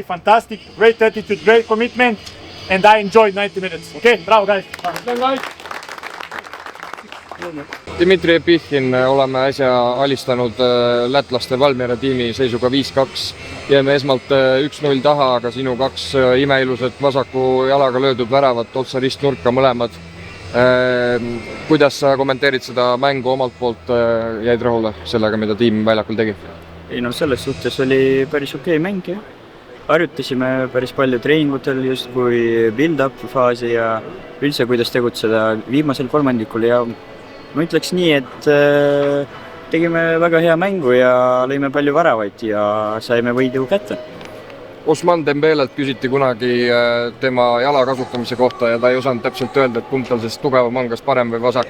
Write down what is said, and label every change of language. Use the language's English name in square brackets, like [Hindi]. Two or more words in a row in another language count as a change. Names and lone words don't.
[English] Fantastic, great attitude, great commitment, and I enjoyed 90 minutes. Okay, bravo guys. [Estonian] Dmitri Epichin oleme äsja alistanud lätlaste Valmiera tiimi seisuga 5-2. Jääme esmalt 1-0 taha, aga sinu 2 imeilusat vasaku jalaga löödud väravat otsa ristnurka mõlemad. Kuidas sa kommenteerid seda mängu omalt poolt, jäid rahule sellega, mida tiim väljakul tegi? Ei no selles suhtes oli päris okei mäng ja harjutasime päris palju treeningutel just kui build-up faasi ja üldse kuidas tegutseda viimasel kolmandikul ja ma ütleks nii, et tegime väga hea mängu ja lõime palju väravaid ja saime võidu kätte. Osman Dembelelt küsiti kunagi tema jala kasutamise kohta ja ta ei osanud täpselt öelda, et kumb tal sest tugevam on, kas parem või vasak.